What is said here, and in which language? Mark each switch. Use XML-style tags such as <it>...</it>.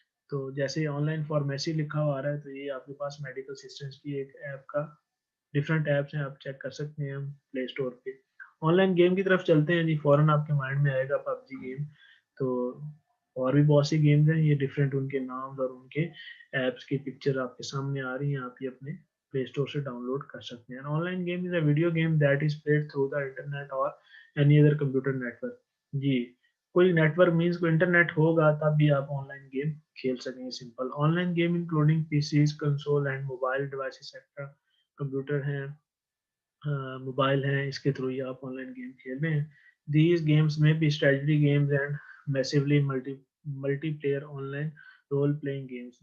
<ur>تو جیسے on line pharmacy لکھا ہوا آ رہا ہے تو یہ آپ کے پاس میڈیکل سسٹمس کی ایک ایپ کا ڈفرینٹ ایپس ہیں, آپ چیک کر سکتے ہیں پلے اسٹور پہ. آن لائن گیم کی طرف چلتے ہیں جی, فوراً آپ کے مائنڈ میں آئے گا پب جی گیم, تو اور بھی بہت سی گیمز ہیں, یہ ڈفرینٹ ان کے نام اور ان کے ایپس کی پکچر آپ کے سامنے آ رہی ہیں, آپ یہ اپنے پلے اسٹور سے ڈاؤن لوڈ کر سکتے ہیں.</ur> <en>Online game is a video game that is played through the internet or any other computer network.</en> <ur>جی, کوئی نیٹ ورک مینس کوئی انٹرنیٹ ہوگا تب بھی آپ آن لائن گیم کھیل سکیں گے.</ur> <en>simple online game including PCs, console and mobile devices extra,</en> <ur>computer ہیں, موبائل ہیں, اس کے تھرو ہی آپ آن لائن گیم کھیل رہے ہیں.</ur> <en>these games</en> <ur>میں بھی</ur> <en>Strategy games and massively multiplayer online role playing games.</en>